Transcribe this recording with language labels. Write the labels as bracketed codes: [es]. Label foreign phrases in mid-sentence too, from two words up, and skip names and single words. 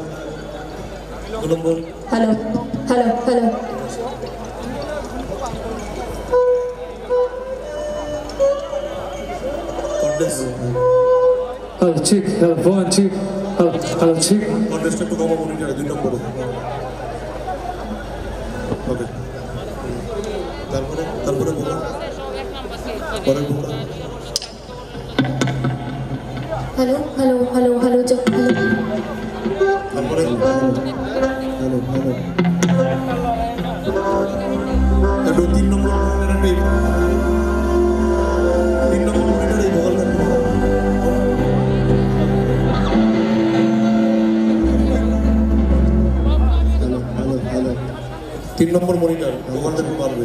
[en] Hello, hello, hello. Hello, check. Hello, one, check. Hello, hello, check. Contest to come on in the number. [bn] Okay. তারপরে বলো। পরে বলো। [en] Hello, hello, hello, hello, check. Hello. তারপরে hello, hello. [bn] একটু তিন নম্বর মনিটরে বল না। তিন নম্বর মনিটর ওখান থেকে পারবে।